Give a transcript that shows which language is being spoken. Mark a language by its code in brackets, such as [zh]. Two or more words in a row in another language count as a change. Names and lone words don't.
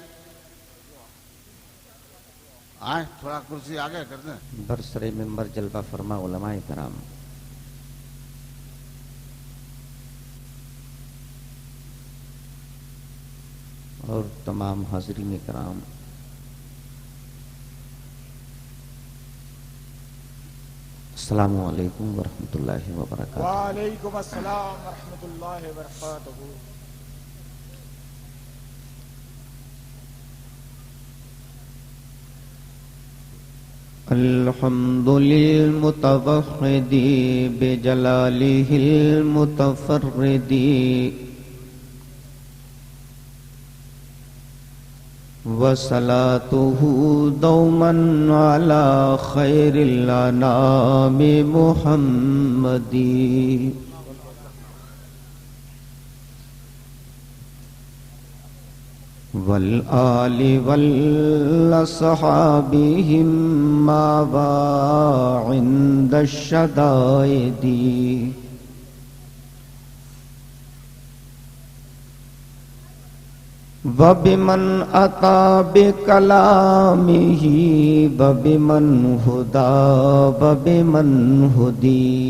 [hi] आए थोड़ा कुर्सी आगे कर दें। बरसरे मिंबर जलवा फरमा उलमाए कराम। और तमाम हाज़रीन कराम, [ar] السلام عليكم ورحمة الله وبركاته. وعليكم السلام ورحمة الله وبركاته. الحمد للمتوحد بجلاله المتفرد وصلاته دوما على خير الأنام محمد. والآل والأصحابهم ما عند شدائد. وبمن أتى بكلامه وبمن هدى وبمن هدي.